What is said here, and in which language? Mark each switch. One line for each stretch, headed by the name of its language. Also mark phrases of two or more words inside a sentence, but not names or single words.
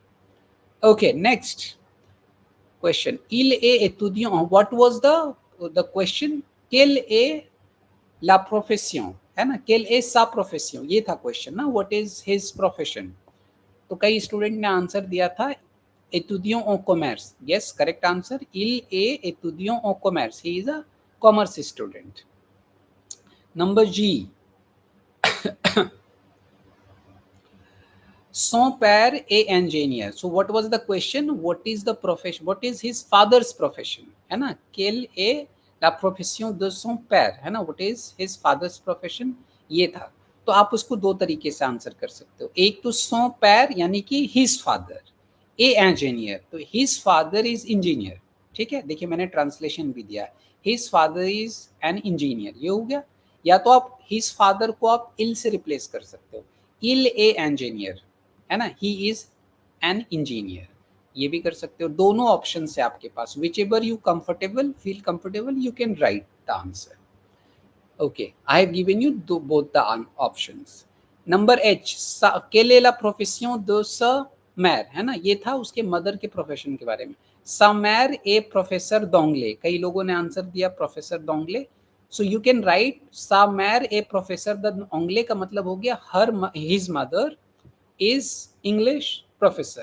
English: Okay, next question,
French: il est étudiant,
English: what was the question,
French: quelle est la profession,
Hindi: है ना,
French: quelle est sa profession,
Hindi: ये था क्वेश्चन ना,
English: what is his profession.
Hindi: तो कई स्टूडेंट ने आंसर दिया था
French: étudiant au commerce.
English: Yes, correct answer,
French: il est étudiant au commerce,
English: he is a commerce student. Number G,
French: son père est ingénieur.
English: So what was the question, what is the profession, what is his father's profession,
Hindi: है ना.
French: quelle est la profession de son père,
Hindi: है ना,
English: what is his father's profession,
Hindi: ये था. तो आप उसको दो तरीके से आंसर कर सकते हो। एक तो
French: son père
Hindi: यानी कि
English: his father a engineer,
Hindi: तो
English: his father is engineer.
Hindi: ठीक है, देखिए मैंने ट्रांसलेशन भी दिया है,
English: his father is an engineer,
Hindi: ये हो गया। या तो आप
English: his father
Hindi: को आप इल से रिप्लेस कर सकते हो,
French: il est ingénieur,
Hindi: है ना,
English: he is an engineer,
Hindi: ये भी कर सकते हो। दोनों ऑप्शन है आपके पास,
English: which ever you comfortable feel comfortable you can write the answer. Okay, I have given you both the options. Number H,
French: quelle est la profession de sa mère,
Hindi: है ना, ये था उसके मदर के प्रोफेशन के बारे में।
French: sa mère est professeur d'anglais,
Hindi: कई लोगों ने आंसर दिया
French: professeur d'anglais.
English: So you can write
French: sa mère est professeur d'anglais
Hindi: का मतलब हो गया
English: her his mother is English professor.